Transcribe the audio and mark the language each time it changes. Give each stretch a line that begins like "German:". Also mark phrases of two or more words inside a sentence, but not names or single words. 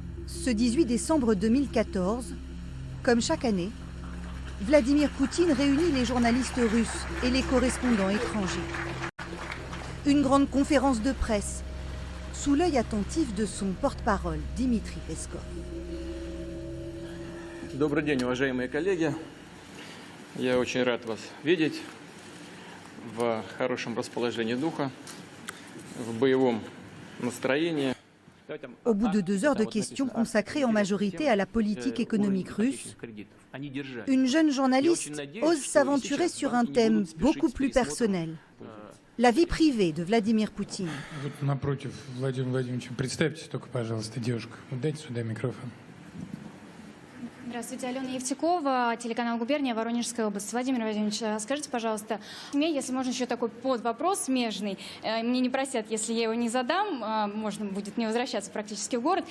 French: Ce 18 décembre 2014, comme chaque année, Vladimir Poutine réunit les journalistes russes et les correspondants étrangers. Une grande conférence de presse, sous l'œil attentif de son porte-parole, Dmitri Peskov.
Russian: Добрый день, уважаемые коллеги. Я очень рад вас видеть в хорошем расположении духа, в боевом настроении.
French: Au bout de 2 heures de questions consacrées en majorité à la politique économique russe, une jeune journaliste ose s'aventurer sur un thème beaucoup plus personnel, la vie privée de Vladimir Poutine.
Russian: Вот напротив Владимира Владимировича. Представьтесь только, пожалуйста, девушка. Вот дайте сюда микрофон. Здравствуйте, Алена Евтюкова, телеканал «Губерния», Воронежская область. Владимир Владимирович, скажите, пожалуйста, мне, если можно, еще такой подвопрос смежный. Мне не простят, если я его не задам, можно будет не возвращаться практически в город.